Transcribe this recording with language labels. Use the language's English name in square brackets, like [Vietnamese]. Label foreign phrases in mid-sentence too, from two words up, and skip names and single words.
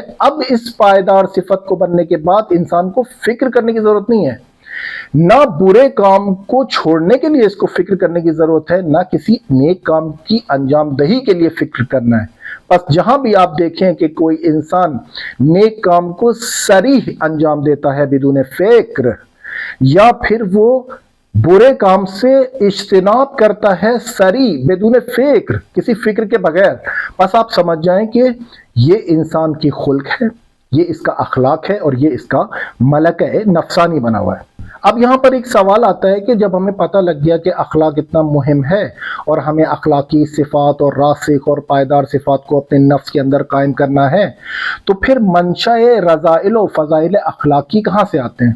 [Urdu] اب اس پائیدار صفت کو بننے کے بعد انسان کو فکر کرنے کی ضرورت نہیں ہے، نہ برے کام کو چھوڑنے کے لیے اس کو فکر کرنے کی ضرورت ہے، نہ کسی نیک کام کی انجام دہی کے لیے فکر کرنا ہے۔ بس جہاں بھی آپ دیکھیں کہ کوئی انسان نیک کام کو صریح انجام دیتا ہے بدون فکر، یا پھر وہ برے کام سے اجتناب کرتا ہے صریح بدون فکر، کسی فکر کے بغیر، بس آپ سمجھ جائیں کہ یہ انسان کی خلق ہے، یہ اس کا اخلاق ہے اور یہ اس کا ملکہ نفسانی بنا ہوا ہے۔ اب یہاں پر ایک سوال آتا ہے کہ جب ہمیں پتہ لگ گیا کہ اخلاق اتنا مہم ہے اور ہمیں اخلاقی صفات اور راسخ اور پائیدار صفات کو اپنے نفس کے اندر قائم کرنا ہے، تو پھر منشا رذائل و فضائل اخلاقی کہاں سے آتے ہیں؟